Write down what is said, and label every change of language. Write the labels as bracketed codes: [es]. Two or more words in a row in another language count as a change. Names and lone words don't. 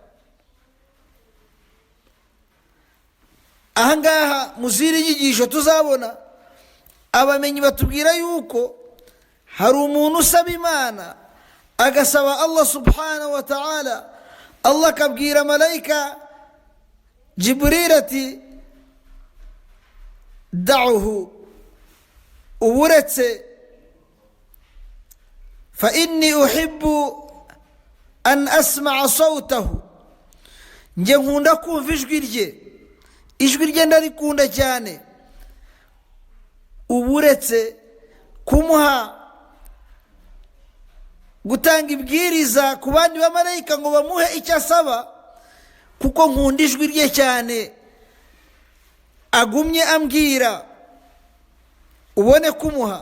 [rw] ahangaha muziri inyigisho tuzabona, abamenyi batubwira yuko hari umuntu usaba Imana, agasaba Allah [ar] سبحانه وتعالى, [rw] Allah akabwira malayika Jibril ati da'uhu, uburetse, [ar] فإني أحب أن أسمع صوته, [rw] nge nkunda kumva ijwi rye ndarikunda cyane. uburetse kumuha, gutanga ibwiriza ku bandi bamarayika ngo bamuhe icyo asaba, kuko nkunda ijwi rye cyane, agumye ambwira, ubone kumuha.